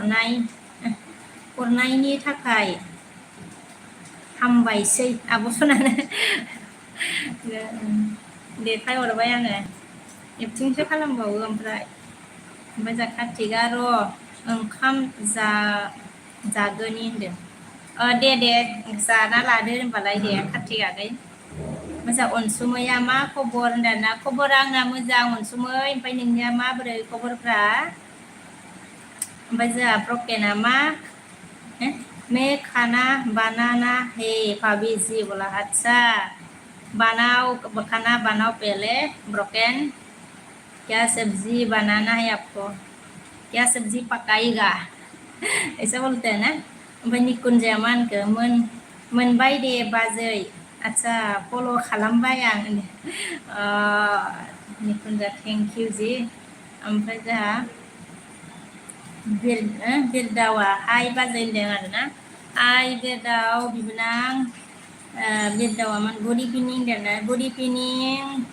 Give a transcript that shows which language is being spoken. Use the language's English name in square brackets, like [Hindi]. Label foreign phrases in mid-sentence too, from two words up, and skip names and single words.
[Bodo] हरनायनि थाखाय हामबायसै आब' सनानो देखाय हरबाय आङो एक्टिंसो खालामबावो ओमफ्राय जोंहा कार्तिकआ र' ओंखाम जागोनि होनदों दे जाना लादो होनबालाय दे कार्तिक आगै मोजां अनसुमैया मा खबर होनदों ना खबरा आंना मोजां अनसुमै ओमफ्राय नोंनिया माबोरै खबरफ्रा ओमफ्राय जोंहा प्रकेना मा [Hindi] मैं खाना बनाना है भाभी जी बोला अच्छा खाना बनाओ पहले ब्रोकेन क्या सब्जी बनाना है आपको क्या सब्जी पकाएगा ऐसा बोलते हैं ना [Bodo] ओमफ्राय निकुन्जाया मा होनखो मोनबाय दे बाजै आदसा फल' खालामबाय आं निकुन्जा [English] thank you [Bodo] जि ओमफ्राय जोंहा बिरदावा हाय बाजै होनदों आरोना हाय बिरदाव बिबोनां बिरदावा [English] good evening [Bodo] होनदों [English] good evening